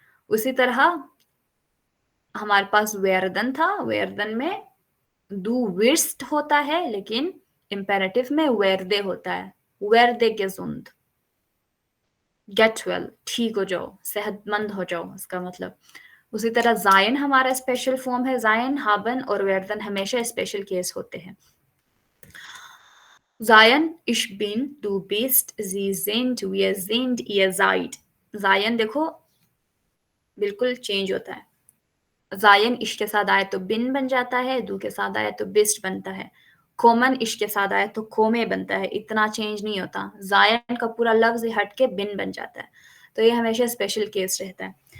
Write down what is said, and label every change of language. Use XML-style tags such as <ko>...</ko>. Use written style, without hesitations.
<hi>उसी तरह हमारे पास वेरदन था, वेरदन में दू विर्स्ट होता है, लेकिन इंपेरेटिव में वेरदे होता है, वेरदे gesund, गेट वेल, ठीक हो जाओ, सेहतमंद हो जाओ, इसका मतलब। उसी तरह जायन हमारा स्पेशल फॉर्म है, जायन, हाबन और वेरदन हमेशा स्पेशल केस होते हैं।</hi> <de>Zayen, ich bin, du bist, sie sind, wir sind, ihr seid।</de> <hi>जायन देखो बिल्कुल चेंज होता है। जायन इश के साथ आए तो बिन बन जाता है, दू के साथ आए तो बिस्ट बनता है। कोमन इश के साथ आए तो कोमे बनता है, इतना चेंज नहीं होता। जायन का पूरा लफ्ज हट के बिन बन जाता है, तो ये हमेशा स्पेशल केस रहता है।</hi>